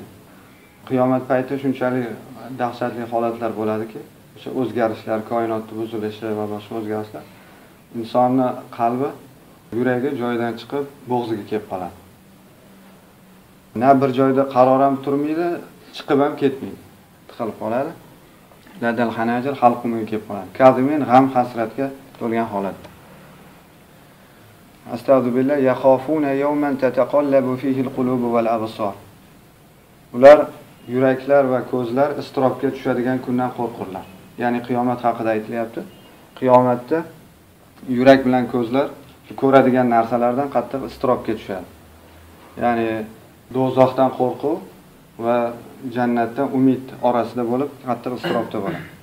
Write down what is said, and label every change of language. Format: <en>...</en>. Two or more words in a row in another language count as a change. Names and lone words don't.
<uz>Qiyomat payti shunchalik dahshatli holatlar bo'ladiki, o'sha o'zgarishlar, koinotning buzilishi va boshqa o'zgarishlar insonning qalbi, yuragi joyidan chiqib, bo'g'ziga kelib qoladi. Na bir joyda qaror ham turmaydi, chiqib ham ketmaydi. Tiqilib qoladi.</uz> <ar>لدى الحناجر</ar> <uz>halqumiga kelib qoladi. Kazimin g'am hasratga to'lgan holatda.</uz> <ar>أستغفر الله يخافون يوما تتقلب فيه القلوب والأبصار.</ar> <uz>Ular yuraklar va ko'zlar istirobga tushadigan kundan qo'rqurlar. Ya'ni qiyomat haqida aytilyapti. Qiyomatda yurak bilan ko'zlar ko'radigan narsalardan qattiq istirobga tushadi. Ya'ni do'zaxdan qo'rquv va jannatdan umid orasida bo'lib, qattiq istirobda bo'ladi.</uz>